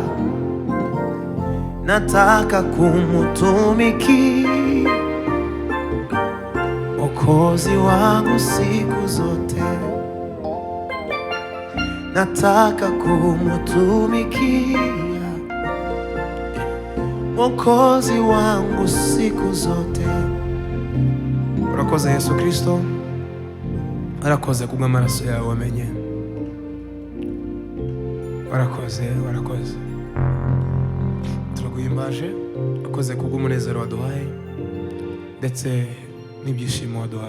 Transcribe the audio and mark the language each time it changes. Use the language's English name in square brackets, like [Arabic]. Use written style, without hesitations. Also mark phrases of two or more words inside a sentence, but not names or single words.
[Swahili] Nataka kumutumikia Mwokozi wangu siku zote. Nataka kumutumikia Mwokozi wangu siku zote. [Kinyarwanda] Urakoze Yesu Kristo, warakoze kubw'amaraso yawe wamenye. Warakoze, warakoze. Turaguhimbaje, urakoze kubw'umunezero waduhaye ndetse n'ibyishimo waduhaye.